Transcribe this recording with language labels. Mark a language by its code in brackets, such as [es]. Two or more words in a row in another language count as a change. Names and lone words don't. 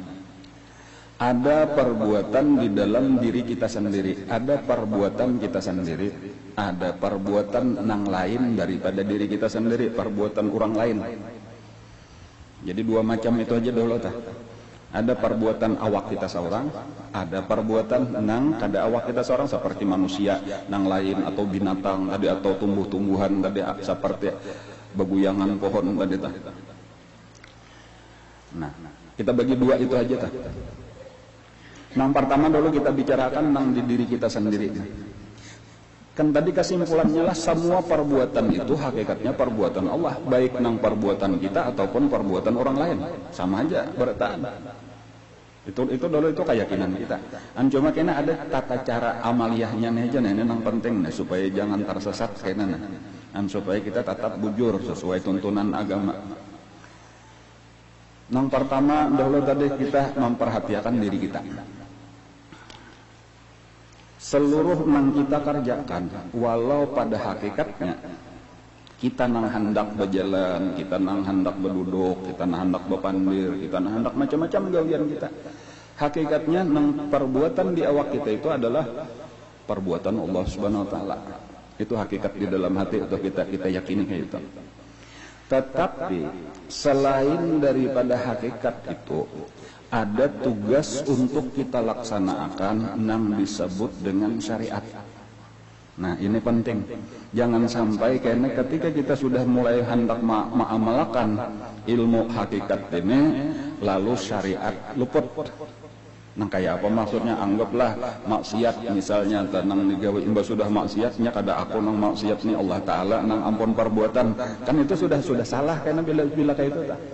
[bjn] Ada perbuatan di dalam diri kita sendiri, ada perbuatan kita sendiri, ada perbuatan nang lain daripada diri kita sendiri, perbuatan orang lain. Jadi dua macam itu aja dulu tah. Ada perbuatan awak kita seorang, ada perbuatan nang kada awak kita seorang seperti manusia nang lain atau binatang tadi atau tumbuh-tumbuhan tadi seperti beguyangan pohon tadi tah. Nah, kita bagi dua itu aja tah. Nang pertama dulu kita bicarakan nang di diri kita sendiri. Kan tadi kesimpulannya lah semua perbuatan itu hakikatnya perbuatan Allah, baik nang perbuatan kita ataupun perbuatan orang lain, sama aja bertahan. Itu dulu itu keyakinan kita. Cuma kena ada tata cara amaliyahnya nih aja, ini nang penting nih supaya jangan tersesat kena supaya kita tetap bujur sesuai tuntunan agama. Nang pertama dulu tadi kita memperhatikan diri kita. Seluruh nang kita kerjakan, walau pada hakikatnya kita nang hendak berjalan, kita nang hendak berduduk, kita nang hendak berpandir, kita nang hendak macam-macam gawian kita. Hakikatnya nang perbuatan di awak kita itu adalah perbuatan Allah [ar] سبحانه وتعالى. [bjn] Itu hakikat di dalam hati atau kita yakini kayak itu. Tetapi selain daripada hakikat itu, ada tugas untuk kita laksanakan yang disebut dengan syariat. Nah ini penting. Jangan sampai karena ketika kita sudah mulai hendak mengamalkan ilmu hakikat ini, lalu syariat luput. Nah kayak apa maksudnya? Anggaplah maksiat misalnya, tenang digawe imba sudah maksiatnya kada aku nang maksiat nih [ar] الله تعالى [bjn] nang ampun perbuatan, kan itu sudah salah karena bila kayak itu tak.